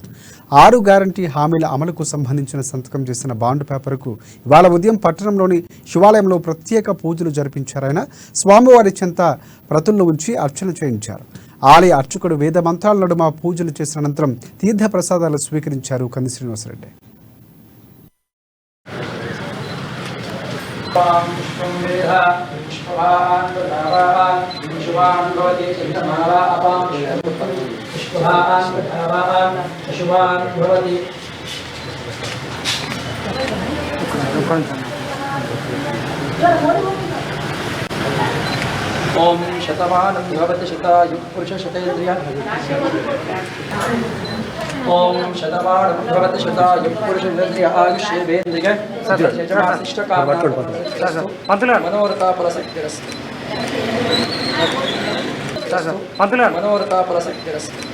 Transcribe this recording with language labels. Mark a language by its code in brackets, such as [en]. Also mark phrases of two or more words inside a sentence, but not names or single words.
[te] 6 గ్యారంటీ హామీల అమలుకు సంబంధించిన సంతకం చేసిన బాండ్ పేపర్కు ఇవాళ ఉదయం పట్టణంలోని శివాలయంలో ప్రత్యేక పూజలు జరిపించారాయన. స్వామివారి చెంత ప్రతులను ఉంచి అర్చన చేయించారు. ఆలయ అర్చకుడు వేద మంత్రాల నడుమ పూజలు చేసిన అనంతరం తీర్థ ప్రసాదాలు స్వీకరించారు కంది శ్రీనివాసరెడ్డి. [sa] पुष्पं वेधा पुष्पवान् प्रधावान् पुष्पवान् भवति चिन्तमाला अपां पुष्पवान् प्रधावान् पशुवान् भवति ओम शतमानं भवति शतायुः पुरुष शतेन्द्रिय ओम शतमानं भवति शतायुः पुरुष शतेन्द्रिय आयुष्येवेन्द्रिय मनोरथा फलसिद्धिरस्तु मनोरथा फलसिद्धिरस्तु